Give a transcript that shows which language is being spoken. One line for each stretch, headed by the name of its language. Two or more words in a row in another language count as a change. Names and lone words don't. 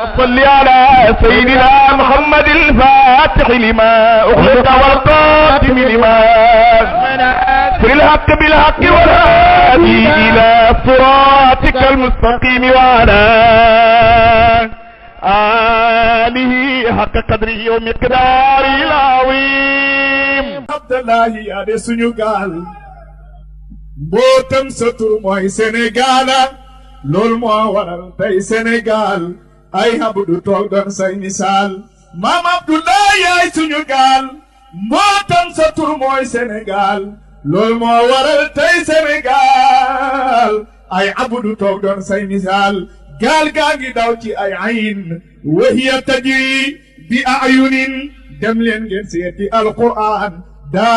Arabic: صل على سيدنا محمد الفاتح لما أغلق والقاتم لما في الحق بالحق والهادي إلى صراطك المستقيم وعلى آله حق قدره ومقداره العظيم.
Wolof: Abdoulahy yaa de suñu gaal mbootam sa tur mooy Sénégal loolu moo waral tey Sénégal ay Abdou toog doon say misaal Mame Abdoulahy yaay suñu gaal mbootam sa tur mooy Sénégal loolu moo waral tey Sénégal ay Abdou toog doon say misaal gaal gaa ngi daw ci ay ayin
Arabic: وهي تجري بأعيننا
Wolof: dem leen ngeen seeti alquran daa